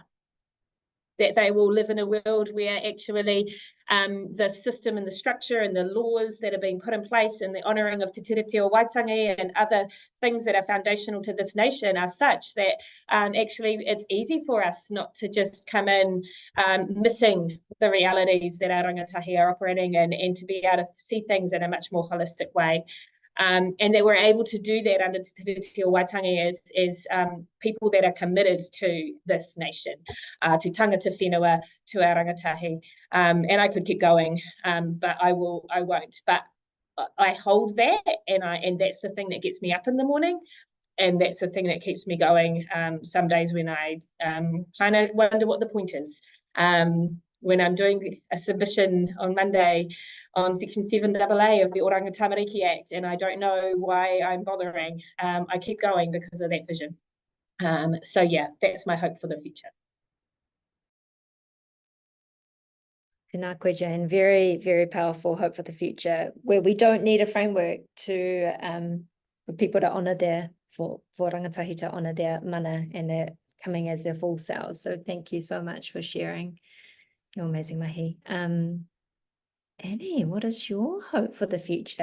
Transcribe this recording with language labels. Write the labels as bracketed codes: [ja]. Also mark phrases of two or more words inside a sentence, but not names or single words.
[en] That they will live in a world where actually the system and the structure and the laws that are being put in place and the honouring of Te Tiriti o Waitangi and other things that are foundational to this nation are such that actually it's easy for us not to just come in missing the realities that our rangatahi are operating in, and to be able to see things in a much more holistic way. And that we're able to do that under Te Tiriti o Waitangi as people that are committed to this nation, to [mi] tangata whenua, [en] to our rangatahi. And I could keep going, but I won't. But I hold that, and that's the thing that gets me up in the morning, and that's the thing that keeps me going. Some days when I kind of wonder what the point is. When I'm doing a submission on Monday on Section 7AA of the Oranga Tamariki Act, and I don't know why I'm bothering, I keep going because of that vision. So yeah, that's my hope for the future. [mi] Tēnā koe, Jane. [en] Very, very powerful hope for the future, where we don't need a framework to for people to honour for rangatahi to honour their mana and their coming as their full selves. So thank you so much for sharing. You're amazing, Mahi. Annie, what is your hope for the future?